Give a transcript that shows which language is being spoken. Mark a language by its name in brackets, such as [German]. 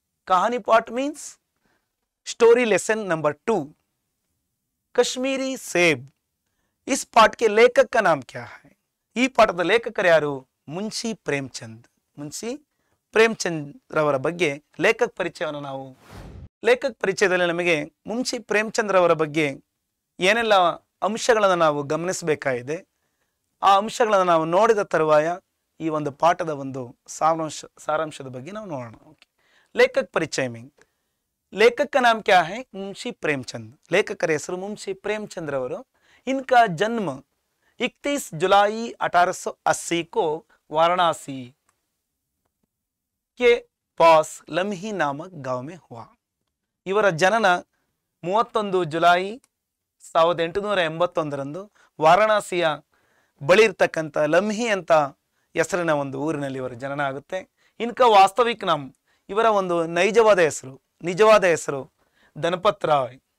[Hindi] कहानी पाठ [English] means story lesson number [Hindi] 2 Kashmiri सेब. इस पाठ के लेखक का नाम क्या है? [Kannada] ಈ ಪಾಠದ ಲೇಖಕರು ಯಾರು? ಮುನ್ಷಿ ಪ್ರೇಮಚಂದ್. ಮುನ್ಷಿ ಪ್ರೇಮಚಂದ್ ರವರ ಬಗ್ಗೆ ಲೇಖಕ ಪರಿಚಯವನ್ನು ನಾವು ಲೇಖಕ ಪರಿಚಯದಲ್ಲಿ ನಮಗೆ ಮುನ್ಷಿ ಪ್ರೇಮಚಂದ್ ರವರ ಬಗ್ಗೆ ಏನೆಲ್ಲ ಅಂಶಗಳನ್ನು ನಾವು ಗಮನಿಸಬೇಕಾಗಿದೆ, ಆ ಅಂಶಗಳನ್ನು ನಾವು ನೋಡಿದ ತರುವಾಯ ಈ ಒಂದು ಪಾಠದ ಒಂದು ಸಾರಾಂಶದ ಬಗ್ಗೆ ನಾವು ನೋಡೋಣ. [Hindi] लेखक परिचय में लेखक का नाम क्या है? मुंशी प्रेमचंद. लेखकर [Kannada] ಹೆಸರು [Hindi] मुंशी प्रेमचंद रವರು. इनका जन्म 31 जुलाई 1880 को वाराणसी के पास लम्ही नामक गांव में हुआ. [Kannada] ಇವರ ಜನನ 31 ಜುಲೈ 1881ರಂದು ವಾರಾಣಸಿಯ ಬಳಿ ಇರತಕ್ಕಂತ ಲಮ್ಹಿ ಅಂತ ಹೆಸರಿನ ಒಂದು ಊರಿನಲ್ಲಿ ಇವರ ಜನನ ಆಗುತ್ತೆ. [Hindi] ಇನ್ಕ ವಾಸ್ತವಿಕ ನಾಮ, [Kannada] ಇವರ ಒಂದು ನಿಜವಾದ ಹೆಸರು ಧನಪತ್ ರಾಯ್.